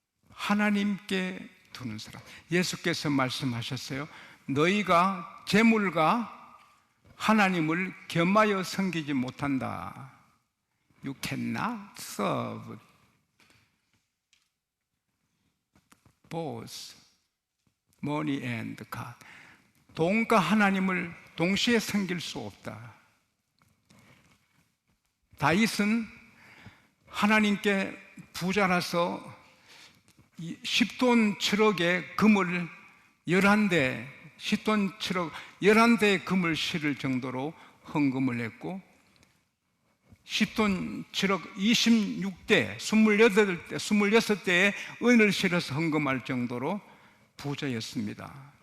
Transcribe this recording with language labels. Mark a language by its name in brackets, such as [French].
[Korean] 하나님께 두는 사람. 예수께서 말씀하셨어요. 너희가 재물과 하나님을 겸하여 섬기지 못한다. [English] You cannot serve both money and God. [Korean] 돈과 하나님을 동시에 섬길 수 없다. 다윗은 하나님께 부자라서 10돈 7억의 금을 11대, 10돈 7억 11대의 금을 실을 정도로 헌금을 했고, 10돈 7억 26대, 26대의 은을 실어서 헌금할 정도로 부자였습니다.